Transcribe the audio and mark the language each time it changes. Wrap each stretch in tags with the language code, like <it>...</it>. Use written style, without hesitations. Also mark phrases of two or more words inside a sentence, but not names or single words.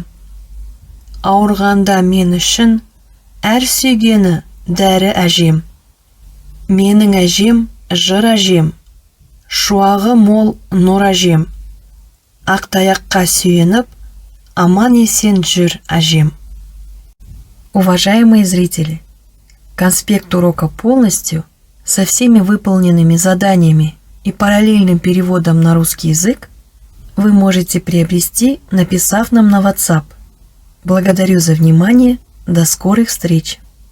<kk>Ауырғанда мен үшін әр сүйгені дәрі әжем. Менің әжем жыр әжем. Шуағы мол нұр әжем. Ақтаяққа сүйеніп, аман есен жүр әжем.</kk> <ru>Уважаемые зрители, конспект урока полностью, со всеми выполненными заданиями и параллельным переводом на русский язык вы можете приобрести, написав нам на WhatsApp. Благодарю за внимание, до скорых встреч!</ru>